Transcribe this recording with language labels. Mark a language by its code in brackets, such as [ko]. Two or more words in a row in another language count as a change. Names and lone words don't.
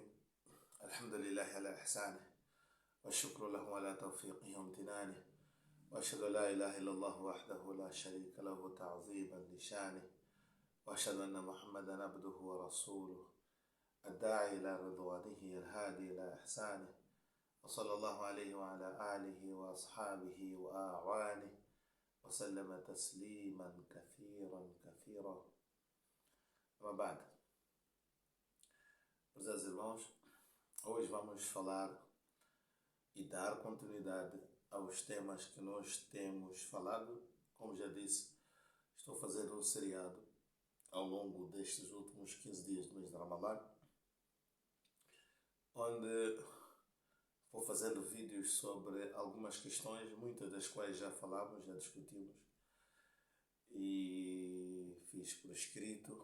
[ar] الحمد لله على إحسانه والشكر له على توفيقه وامتنانه، وأشهد أن لا إله إلا الله وحده لا شريك له تعظيما لشانه، وأشهد أن محمدا عبده ورسوله الداعي إلى رضوانه الهادي إلى إحسانه، وصلى الله عليه وعلى آله وأصحابه وأعوانه وسلم تسليما كثيرا كثيرا. [pt] Mas بعد, meus irmãos, hoje vamos falar e dar continuidade aos temas que nós temos falado. Como já disse, estou fazendo um seriado ao longo destes últimos 15 dias do mês de Ramadã, onde vou fazendo vídeos sobre algumas questões, muitas das quais já falamos, já discutimos, e fiz por escrito.